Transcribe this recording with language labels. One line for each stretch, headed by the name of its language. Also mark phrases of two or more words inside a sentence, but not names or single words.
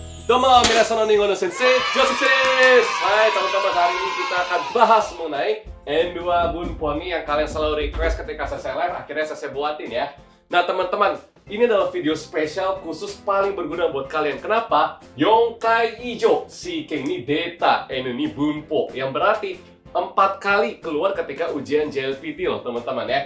Japanese: どうも、皆さんの日本の先生、Joseph です.
Indonesian: Hai teman-teman, hari ini kita akan bahas mengenai N2 Bunpo nih yang kalian selalu request ketika saya live, akhirnya saya buatin ya. Nah teman-teman, ini adalah video spesial khusus paling berguna buat kalian. Kenapa?
Japanese: 四回以上試験に出たN2文法,
Indonesian: yang berarti 4 kali keluar ketika ujian JLPT loh teman-teman ya.